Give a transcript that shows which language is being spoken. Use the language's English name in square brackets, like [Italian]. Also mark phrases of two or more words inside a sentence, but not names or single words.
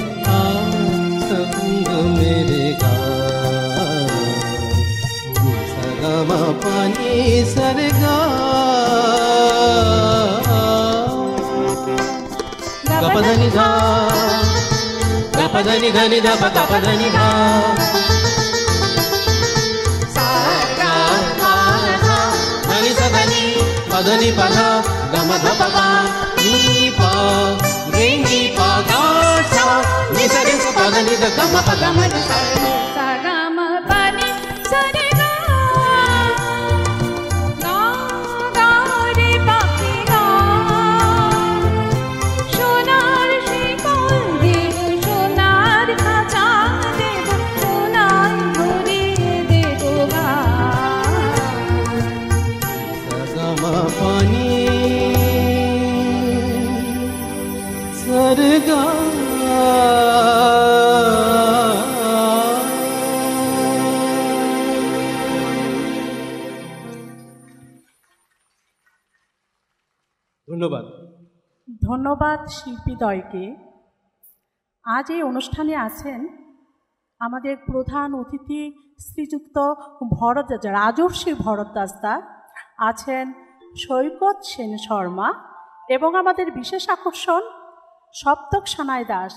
[Hindi] संग मेरे का गमा पानी सरगा गपधनि धा पधनि धनि ध प पधनि धा सा गा मा धा धनि सा धनि पधनि पधा गम ध प पा नि पा रे नि पा गा सा नि सा रे सा पधनि ध गम प गम ध सा सा गा म प नि सा रे गा गा गा रे पा कि गा [Bangla] সোনার শিকল দে पानी सरगा ধন্যবাদ ধন্যবাদ শিল্পীদ্বয়কে। আজ এই অনুষ্ঠানে আছেন আমাদের প্রধান অতিথি শ্রীযুক্ত রাজর্ষি ভরদ্বাজ দা, আছেন সৈকত সেন শর্মা এবং আমাদের বিশেষ আকর্ষণ সপ্তক সানাই দাস।